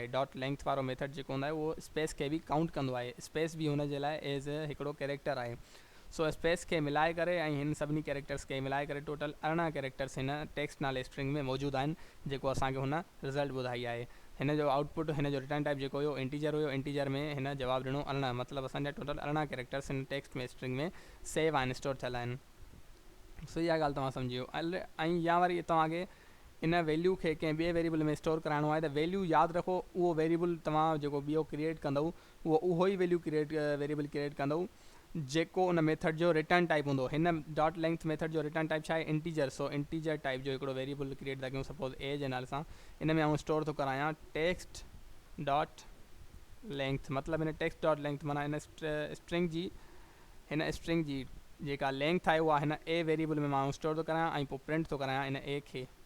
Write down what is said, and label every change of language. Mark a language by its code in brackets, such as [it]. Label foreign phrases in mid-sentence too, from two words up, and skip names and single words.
[en] dot length [sd] वारो मेथड जेको हूंदो आहे उहो स्पेस खे बि काउंट कंदो आहे, स्पेस बि हुन जे लाइ एज़ हिकिड़ो कैरेक्टर आहे। सो स्पेस खे मिलाए करे ऐं हिन सभिनी कैरेक्टर्स खे मिलाए करे [en] total 18 characters [sd] हिन टेक्स्ट नाले स्ट्रिंग में मौजूदु आहिनि, जेको असांखे हुन रिज़ल्ट ॿुधाई आहे। हिन जो आउटपुट, हिन जो [en] return type [sd] जेको हुयो इंटीजर हुयो, इंटीजर में हिन जवाबु ॾिनो 18, मतिलबु असांजा टोटल 18 कैरेक्टर्स हिन टेक्स्ट में स्ट्रिंग में सेव आहिनि, स्टोर थियल आहिनि। सो इहा ॻाल्हि तव्हां सम्झी वियो। ऐं या वरी तव्हांखे इन वैल्यू खे कंहिं ॿिए वेरिएबल में स्टोर कराइणो आहे त वैल्यू यादि रखो, उहो वेरिएबल तव्हां जेको ॿियो क्रिएट कंदव उहो ई वैल्यू वेरिएबल क्रिएट कंदव जेको उन मेथड जो [en] return type [sd] हूंदो। हिन [en] dot length method [sd] जो [en] return type [sd] छा आहे, इंटीजर। सो [en] integer type [sd] जो हिकिड़ो वेरिएबल क्रिएट था कयूं, सपोज ए जे नाले सां। इन में स्टोर थो करायां [en] text dot length, [sd] मतिलबु हिन [en] text dot length [sd] माना हिन स्ट्रिंग जी जेका लेंथ आहे उहा हिन ए वेरिएबल में स्टोर थो करायां ऐं पोइ प्रिंट थो करायां इन ए खे।